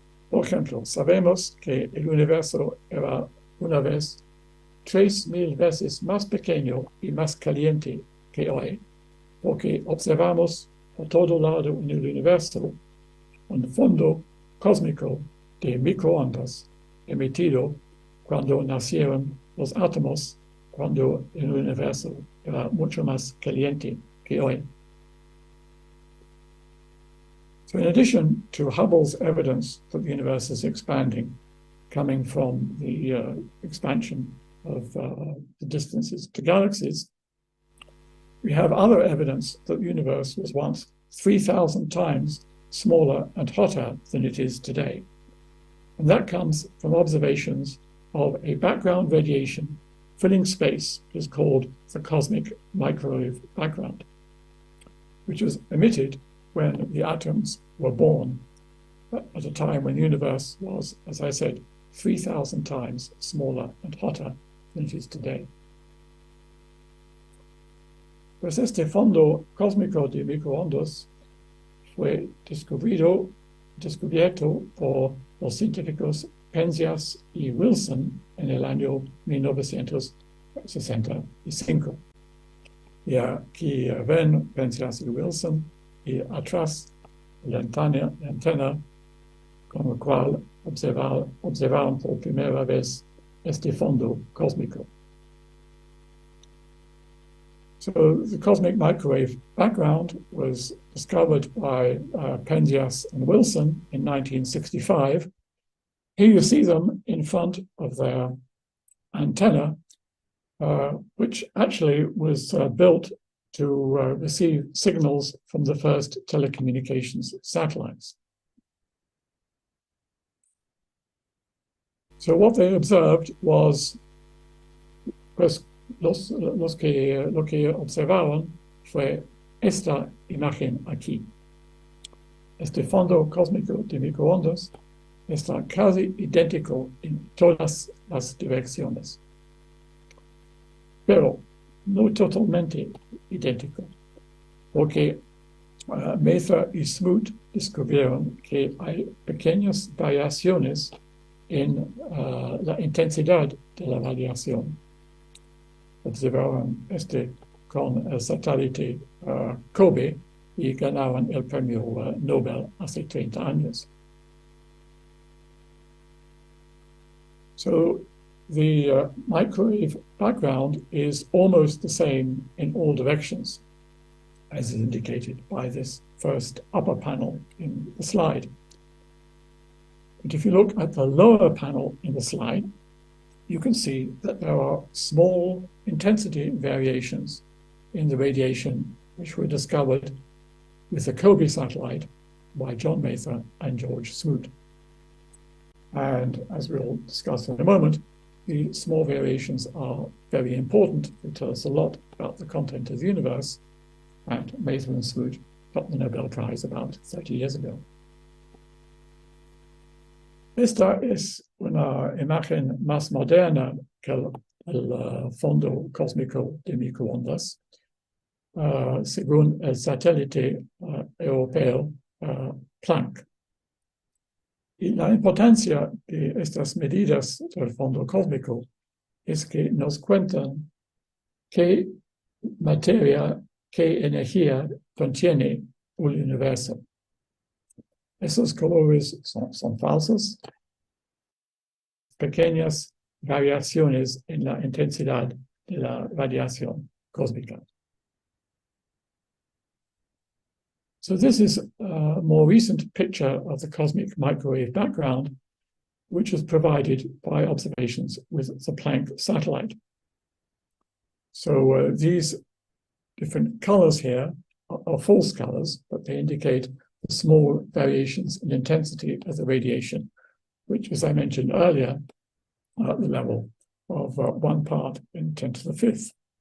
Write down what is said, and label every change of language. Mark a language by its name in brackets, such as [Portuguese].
[Spanish] Por ejemplo, sabemos que el universo era una vez 3.000 veces más pequeño y más caliente que hoy, porque observamos por todo lado en el universo un fondo cósmico de microondas emitido cuando nacieron los átomos, cuando el universo era mucho más caliente que hoy. [English] So in addition to Hubble's evidence that the universe is expanding, coming from the expansion of the distances to galaxies, we have other evidence that the universe was once 3,000 times smaller and hotter than it is today. And that comes from observations of a background radiation filling space that is called the cosmic microwave background, which was emitted when the atoms were born at a time when the universe was, as I said, 3,000 times smaller and hotter than it is today. [Spanish] Pues este fondo cósmico de microondas fue descubierto por los científicos Penzias y Wilson en el año 1965. Y aquí ven Penzias y Wilson y atrás la antena con la cual observaron por primera vez este fondo cósmico. [English] So the cosmic microwave background was discovered by Penzias and Wilson in 1965. Here you see them in front of their antenna, which actually was built to receive signals from the first telecommunications satellites. So what they observed was, [Spanish] pues lo que observaron fue esta imagen aquí. Este fondo cósmico de microondas está casi idéntico en todas las direcciones, pero no totalmente idéntico, porque Mather y Smoot descubrieron que hay pequeñas variaciones en la intensidad de la radiación. Observaron con el satélite COBE y ganaron el premio Nobel hace 30 años. [English] So the microwave background is almost the same in all directions, as is indicated by this first upper panel in the slide. But if you look at the lower panel in the slide, you can see that there are small intensity variations in the radiation which were discovered with the COBE satellite by John Mather and George Smoot. And as we'll discuss in a moment, the small variations are very important. They tell us a lot about the content of the universe, and Mather and Smoot got the Nobel Prize about 30 years ago. [Spanish] Esta es una imagen más moderna que el fondo cósmico de microondas, según el satélite europeo Planck. Y la importancia de estas medidas del fondo cósmico es que nos cuentan qué materia, qué energía contiene un universo. Esos colores son falsos, pequeñas variaciones en la intensidad de la radiación cósmica. [English] So this is a more recent picture of the cosmic microwave background, which was provided by observations with the Planck satellite. So these different colors here are false colors, but they indicate the small variations in intensity of the radiation, which, as I mentioned earlier, are at the level of 1 part in 10 to the 5th.